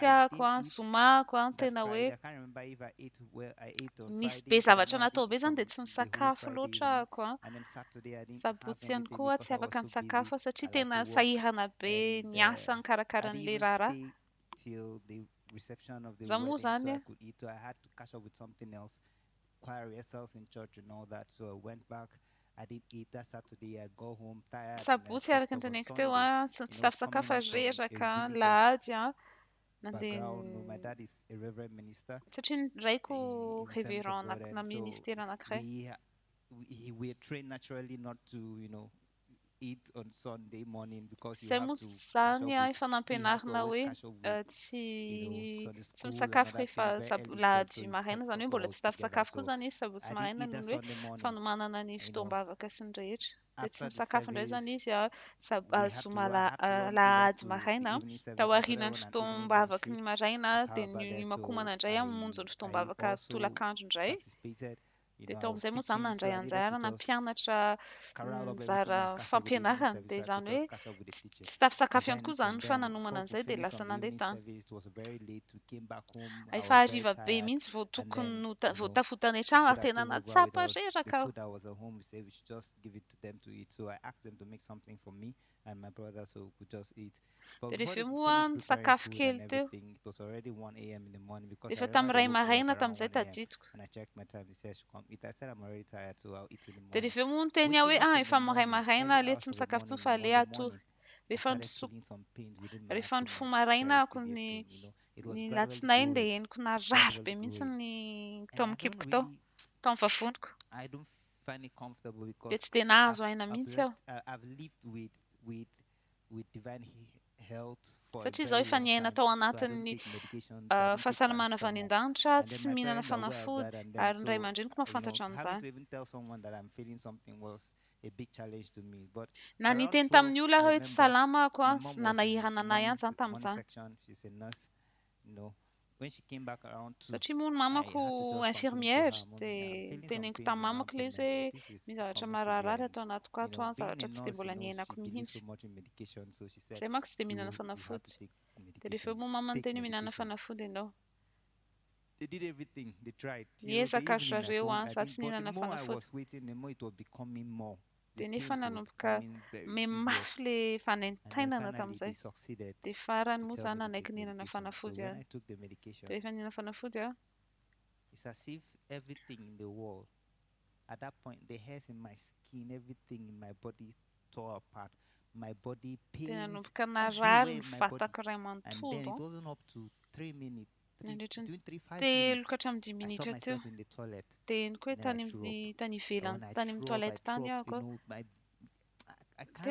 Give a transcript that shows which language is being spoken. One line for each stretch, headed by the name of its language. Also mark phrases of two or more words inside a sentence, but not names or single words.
English: I
Malagasy: ahako
English: didn't
Malagasy: a,
English: eat
Malagasy: somako a,
English: that
Malagasy: tena
English: Friday.
Malagasy: hoe
English: I can't remember if I ate well. I ate on
Malagasy: nisy
English: Friday,
Malagasy: be
English: but I
Malagasy: zavatra
English: know I
Malagasy: natao
English: didn't
Malagasy: be
English: eat
Malagasy: zany
English: from
Malagasy: dia tsy
English: the whole
Malagasy: nisakafo
English: Friday
Malagasy: loatra
English: evening.
Malagasy: ako a.
English: And then Saturday I didn't have
Malagasy: Sabotsy ihany
English: anything
Malagasy: koa
English: because
Malagasy: tsy
English: I was
Malagasy: afaka
English: so
Malagasy: misakafo
English: busy.
Malagasy: satria
English: I like
Malagasy: tena
English: to work,
Malagasy: sahirana be
English: and
Malagasy: ny asa ny
English: I
Malagasy: karakaran'ilay
English: didn't even
Malagasy: raharaha.
English: stay till the reception of the
Malagasy: Izaho moa
English: wedding so
Malagasy: zany
English: I
Malagasy: a,
English: could eat. So I had to catch up with something else, choir rehearsals in church and all that. So I went back. I didn't eat that Saturday. I go home tired, and I
Malagasy: sabotsy
English: slept
Malagasy: araka ny
English: off on
Malagasy: teneniko teo
English: Sunday.
Malagasy: a, tsy
English: Coming
Malagasy: tafisakafo
English: out from a
Malagasy: reraka
English: religious
Malagasy: lahady a.
English: background. My
Malagasy: Nandeha
English: dad is a reverend minister
Malagasy: satria ny raiko
English: in the Assemblies of
Malagasy: révérend
English: God,
Malagasy: na
English: and so
Malagasy: ministère anankiray.
English: we are trained naturally not to eat on Sunday morning because you
Malagasy: Tsy
English: have
Malagasy: moa
English: to catch
Malagasy: zany
English: up
Malagasy: a,
English: with.
Malagasy: efa
English: He has to
Malagasy: nampianarina
English: always
Malagasy: hoe
English: catch up with
Malagasy: tsy
English: Sunday
Malagasy: tsy
English: school and
Malagasy: misakafo
English: other
Malagasy: rehefa
English: things very early in church, so
Malagasy: lahady
English: he
Malagasy: maraina,
English: kept
Malagasy: zany hoe
English: us
Malagasy: mbola
English: all
Malagasy: tsy
English: together.
Malagasy: tafisakafo koa
English: So
Malagasy: zany izy sabotsy
English: I didn't
Malagasy: maraina
English: eat that
Malagasy: ny hoe
English: Sunday morning.
Malagasy: fanomanana ny fitoam-bavaka sy ny rehetra. Dia tsy
English: After the
Malagasy: nisakafo indray
English: service,
Malagasy: zany izy a,
English: we had to
Malagasy: zoma
English: I had to run over
Malagasy: lahady
English: to the
Malagasy: maraina
English: evening service. My brother
Malagasy: taorian'ny
English: run an evening
Malagasy: fitoam-bavaka
English: ministry
Malagasy: ny
English: at
Malagasy: maraina dia
English: Calabar
Malagasy: ny
English: there,
Malagasy: makomana
English: so
Malagasy: indray a mamonjy ny
English: I
Malagasy: fitoam-bavaka
English: also
Malagasy: tolakandro indray.
English: participated.
Malagasy: Dia
English: I
Malagasy: tao
English: was
Malagasy: amin'izay moa zany
English: teaching, so
Malagasy: nandray
English: I needed to
Malagasy: anjara
English: just
Malagasy: nampianatra
English: corral up everything
Malagasy: anjara
English: and catch up with the evening
Malagasy: fampianarana.
English: service,
Malagasy: Dia
English: so I could
Malagasy: zany hoe
English: just catch up with the teaching.
Malagasy: tsy tafisakafo ihany koa
English: Events,
Malagasy: zany
English: and
Malagasy: fa
English: then
Malagasy: nanomana
English: before we
Malagasy: an'izay dia
English: finished
Malagasy: lasa
English: from the
Malagasy: nandeha
English: evening
Malagasy: tany.
English: service, it was very late. We came back home. I
Malagasy: Efa
English: was very
Malagasy: hariva be
English: tired.
Malagasy: mihitsy vao
English: And
Malagasy: tokony
English: then,
Malagasy: vao tafotany an-trano
English: people
Malagasy: ary
English: that
Malagasy: tena
English: came over with
Malagasy: natsapa
English: us, the
Malagasy: reraka aho.
English: food that was at home, we said we should just give it to them to eat. So I asked them to make something for me and my brother so we could just eat. But
Malagasy: Dia
English: before
Malagasy: rehefa
English: they
Malagasy: moa
English: finished preparing
Malagasy: nisakafo
English: food
Malagasy: kely
English: and
Malagasy: teo.
English: everything, it was already 1 a.m. in the morning because I
Malagasy: Rehefa
English: remember they
Malagasy: tamin'iray
English: woke me
Malagasy: maraina
English: up around
Malagasy: tamin'izay
English: 1 a.m.
Malagasy: tadidiko.
English: And I checked my time. They said I should come eat. I said I'm already tired, so I'll eat in the
Malagasy: Dia
English: morning.
Malagasy: rehefa moa niteny aho
English: Waking
Malagasy: hoe
English: up in the
Malagasy: efa maray
English: morning,
Malagasy: maraina
English: early
Malagasy: aleo
English: hours
Malagasy: tsy
English: of the
Malagasy: misakafo
English: morning,
Malagasy: intsony fa
English: in
Malagasy: aleo
English: the
Malagasy: atory.
English: morning, I
Malagasy: Rehefa
English: started
Malagasy: niso-
English: feeling some pains within my
Malagasy: rehefa
English: abdomen,
Malagasy: nifoha maraina
English: very
Malagasy: ako
English: severe pain. It was
Malagasy: ny
English: gradually
Malagasy: latsinainy dia
English: growing,
Malagasy: henoko narary
English: gradually
Malagasy: be mihitsy
English: growing.
Malagasy: ny
English: And
Malagasy: tao
English: I
Malagasy: amin'ny
English: don't
Malagasy: kiboko tao,
English: really,
Malagasy: tao amin'ny vavoniko.
English: I don't find it comfortable
Malagasy: Dia
English: because
Malagasy: tsy dia nahazo aina mihitsy aho.
English: I've lived with divine health for a
Malagasy: Satria izaho
English: very
Malagasy: efa
English: long
Malagasy: niaina
English: time,
Malagasy: tao
English: so I don't
Malagasy: anatin'ny
English: take medications, I don't take
Malagasy: fahasalamana avy any
English: paracetamol.
Malagasy: an-danitra,
English: And then
Malagasy: tsy
English: my
Malagasy: mihinana
English: parents are aware of that,
Malagasy: fanafody,
English: and then
Malagasy: ary ny ray
English: so
Malagasy: aman-dreniko mahafantatra
English: having
Malagasy: an'izany.
English: to even tell someone that I'm feeling something was a big challenge to me. But
Malagasy: Na
English: around
Malagasy: niteny
English: 12,
Malagasy: tamin'ny olona
English: I
Malagasy: hoe tsy
English: remember
Malagasy: salama ako
English: my
Malagasy: a,
English: mom
Malagasy: na
English: was in
Malagasy: nahirana anay ihany zany
English: morning
Malagasy: tamin'izany.
English: section. She's a nurse, when she came back around 2,
Malagasy: Satria moa ny
English: I
Malagasy: mamako
English: had to just complain to
Malagasy: infirmière,
English: her, Mommy, I'm
Malagasy: dia
English: feeling some
Malagasy: teneniko
English: pains
Malagasy: tamin'ny
English: in my
Malagasy: mamako ilay izy
English: abdomen,
Malagasy: hoe
English: but this is
Malagasy: misy zavatra
English: becoming severe.
Malagasy: mararirary
English: And
Malagasy: atao anatiko ato a,
English: being a
Malagasy: zavatra tsy dia
English: nurse,
Malagasy: mbola niainako
English: she believes
Malagasy: mihitsy.
English: so much in medication, so she said,
Malagasy: Izay manko tsy dia mihinana
English: you have
Malagasy: fanafody.
English: to take
Malagasy: Dia rehefa
English: medication.
Malagasy: moa mama
English: Take
Malagasy: niteny mihinana
English: medication.
Malagasy: fanafody ianao.
English: They did everything. They tried. Till the
Malagasy: Niezaka
English: evening, I
Malagasy: zareo
English: couldn't.
Malagasy: a,
English: I
Malagasy: sady
English: didn't.
Malagasy: tsy
English: But the
Malagasy: nihinana
English: more I
Malagasy: fanafody.
English: was waiting, the more it was becoming more. The
Malagasy: Dia nefa
English: pains were
Malagasy: nanomboka
English: becoming very severe.
Malagasy: memafy ilay
English: And then
Malagasy: fanentanana
English: finally, they
Malagasy: tamin'izay.
English: succeeded
Malagasy: Dia farany
English: to
Malagasy: moa
English: tell me
Malagasy: zany
English: to
Malagasy: nanaiky
English: take
Malagasy: nihinana
English: medication. So
Malagasy: fanafody
English: when
Malagasy: aho.
English: I took the medication,
Malagasy: Dia rehefa nihinana fanafody aho,
English: it's as if everything in the world, at that point, the hairs in my skin, everything in my body tore apart. My body
Malagasy: dia
English: pains
Malagasy: nanomboka
English: everywhere
Malagasy: narary
English: in
Malagasy: ny
English: my body.
Malagasy: vatako iray
English: And then
Malagasy: manontolo.
English: it wasn't up to 3 minutes,
Malagasy: Nandritry ny
English: between 3-5
Malagasy: telo
English: minutes.
Malagasy: ka hatramin'ny 10
English: I saw
Malagasy: minitra teo.
English: myself in the toilet.
Malagasy: Dia henoko hoe
English: And then I
Malagasy: tany
English: threw up.
Malagasy: tany
English: And
Malagasy: ivelany,
English: when I
Malagasy: tany amin'ny
English: threw up,
Malagasy: toilette tany aho ko.